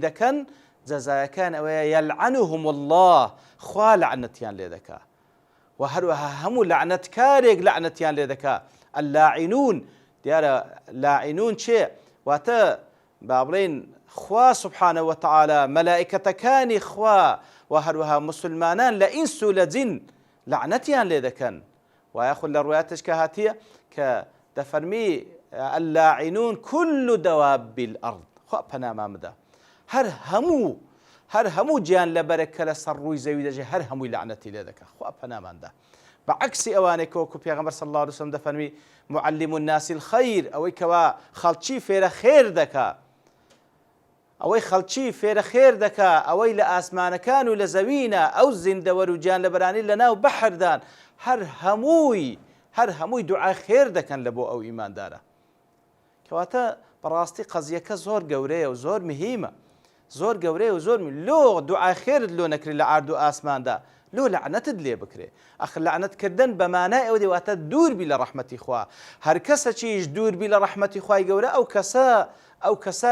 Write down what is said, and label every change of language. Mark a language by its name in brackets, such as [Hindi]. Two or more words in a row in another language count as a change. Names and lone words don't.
[Central Kurdish] دەکەن جەزایەکان ئەوەیە [Arabic] یەلعنهم الله [Central Kurdish] خوا لعنەتیان لێ دەکا و هەروەها هەموو لعنەتکارێک لعنەتیان لێ دەکا اللاعنون دیارە لاعنون چێ واتە با بڵێن خوا [Arabic] سبحانه وتعالى [Central Kurdish] مەلائکەتەکانی خوا و هەروەها مسلمانان لە ئینس و لە جین لعنەتیان لێ دەکەن وایە خود لە ڕوایەتشکە هاتیە کە دەفەرمی [Arabic] اللاعنون كل دواب الأرض [Central Kurdish] خوا پەنامامدا هەر هەموو گیان لەبەرێک کە لەسەر ڕووی زەوی دەژێ هەر هەمووی لعنەتی لێ دەکا خوا پەناماندا بەعکسی ئەوانەی کەوەکو پێغەمبەر [Arabic] صلی الله عليه وسلم [Central Kurdish] دەفەرمی [Arabic] معلم الناس الخير [Central Kurdish] ئەوەی کەوا خەڵکی فێرە خێر دەکا ئەوەی خەڵکی فێرە خێر دەکا ئەوەی لە ئاسمانەکان و لە زەوینە ئەو زیندەوەر و گیان لەبەرانی لەناو بەحردان هەر هەمووی دوعای خێر دەکەن لە بۆ ئەو ئیماندارە کەواتە بەڕاستی قەزیەکە زۆر گەورەیە و زۆر مهمە زۆر گەورەیە و زۆر لۆ دوعای خێرت لۆ نەکری لە ئارد و ئاسماندا لۆ لعنەتت لێ بکرێ ئەخ لعنەتکردن بەمانای ئەوە دەواتە دووربی لە ڕەحمەتی خوا هەر کەسەکیش دووربی لە ڕەحمەتی خوای گەورە ئەو کەسە